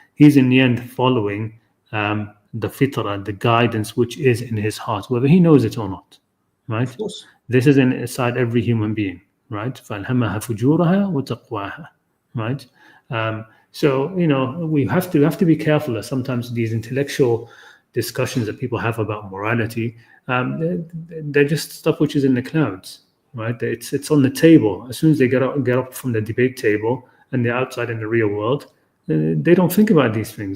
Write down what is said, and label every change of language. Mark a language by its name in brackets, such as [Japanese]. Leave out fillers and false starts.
[English] He's in the end following the fitrah, the guidance which is in his heart, whether he knows it or not, right? Of course. This is inside every human being, right? [Arabic] فَأَلْهَمَهَا فُجُورَهَا وَتَقْوَاهَا, right? [English] So we have to be careful that sometimes these intellectual discussions that people have about morality, they're just stuff which is in the clouds, right? It's on the table. As soon as they get up from the debate table and they're outside in the real world, they don't think about these things.